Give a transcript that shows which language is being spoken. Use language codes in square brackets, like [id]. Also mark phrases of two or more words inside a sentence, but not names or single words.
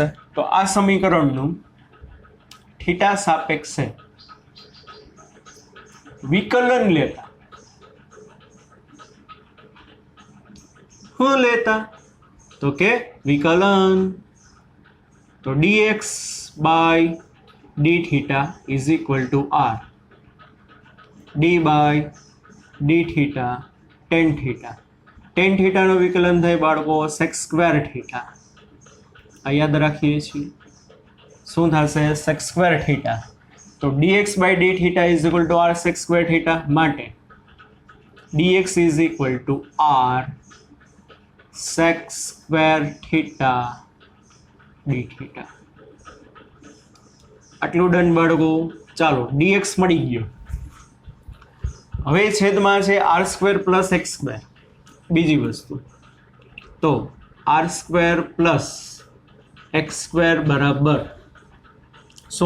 [gu] તો આ સમીકરણનું થીટા સાપેક્ષે વિકલન લેતા શું લેતા? તો કે વિકલન. [en] તો dx by d theta is equal to r, d by d theta tan theta. tan theta [gu] નું વિકલન થાય બાળકો [en] sec square theta. [gu] આ યાદ રાખીએ છીએ. શું થશે? [en] sec square theta. તો dx by d theta is equal to r sec square theta માટે dx is equal to r sec square theta d theta. [gu] આટલું ડન બાળકો? ચાલો dx મળી ગયો. હવે છેદમાં છે [en] r square plus x square. [gu] બીજી વસ્તુ તો [en] r square plus x square [gu] બરાબર શું થાય?